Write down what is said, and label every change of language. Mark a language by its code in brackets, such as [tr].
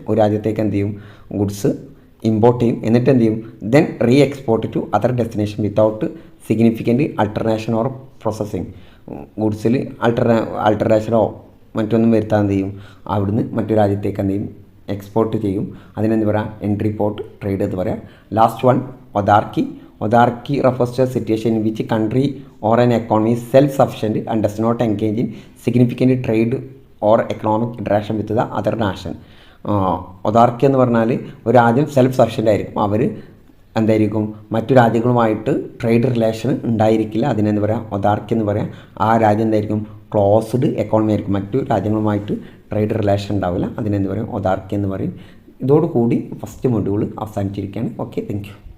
[ml] ഒരു രാജ്യത്തേക്ക് എന്ത് ചെയ്യും, [en] goods import ചെയ്യും, [ml] എന്നിട്ട് എന്ത് ചെയ്യും, [en] Then re export to other destination without significant alternation or processing. [ml] ഗുഡ്സിൽ അൾട്ടറേഷനോ മറ്റൊന്നും വരുത്താൻ എന്ത് ചെയ്യും, അവിടുന്ന് മറ്റൊരു രാജ്യത്തേക്ക് എന്ത് ചെയ്യും, എക്സ്പോർട്ട് ചെയ്യും. അതിനെന്ത് പറയാം, എൻട്രി പോർട്ട് ട്രേഡ് എന്ന് പറയാം. [en] Last one autarky. Autarky refers to a situation in which a country or an economy is self-sufficient and does not engage in significant trade or economic interaction with the other nation. [ml] ഒതാർക്കി എന്ന് പറഞ്ഞാൽ ഒരു രാജ്യം self sufficient ആയിരിക്കും. അവർ എന്തായിരിക്കും, മറ്റു രാജ്യങ്ങളുമായിട്ട് trade relation ഉണ്ടായിരിക്കില്ല. അതിനെന്ത് പറയാം, ഒതാർക്കി എന്ന് പറയാം. ആ രാജ്യം എന്തായിരിക്കും, ക്ലോസ്ഡ് എക്കോണമി ആയിരിക്കും. മറ്റു രാജ്യങ്ങളുമായിട്ട് ട്രേഡ് റിലേഷൻ ഉണ്ടാവില്ല. അതിനെന്ത് പറയും, ഒതാർക്കി എന്ന് പറയും. ഇതോടുകൂടി first module അവസാനിച്ചിരിക്കുകയാണ്. Okay, thank you.